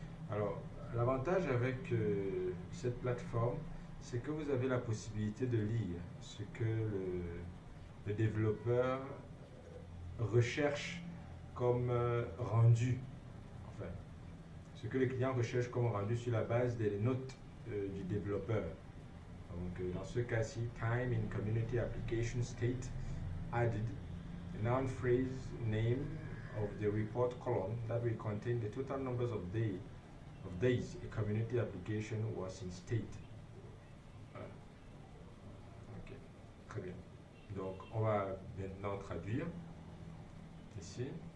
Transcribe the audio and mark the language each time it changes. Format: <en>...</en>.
<fr>Alors, l'avantage avec cette plateforme, c'est que vous avez la possibilité de lire ce que le développeur recherche comme rendu, enfin, ce que le client recherche comme rendu sur la base des notes du développeur. Donc, dans ce cas-ci,</fr> <en>time in community application state added a noun phrase name of the report column that will contain the total numbers of days a community application was in state.</en> <fr>Voilà. Ok, très bien. Donc, on va maintenant traduire ici.</fr>